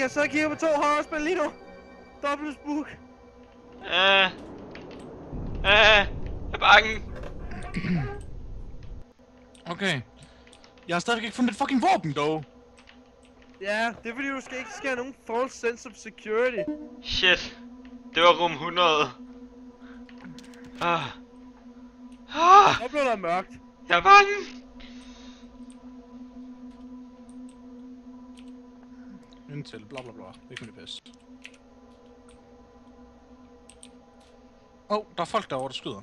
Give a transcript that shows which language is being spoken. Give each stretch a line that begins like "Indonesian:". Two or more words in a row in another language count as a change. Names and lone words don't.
Danish: Jeg sidder og kigger på 2 horrorspil lige nu. Dobbelt spook. Jeg er bange. Okay. Jeg har stadig ikke fundet et fucking våben, dog. Ja, det er fordi du skal ikke have nogen
English: false sense of security.
Danish: Shit. Det var rum 100. Så blev der mørkt. Jeg er bange. Indtil, bla bla bla. Ikke med det pisse. Der er folk derovre, der skyder.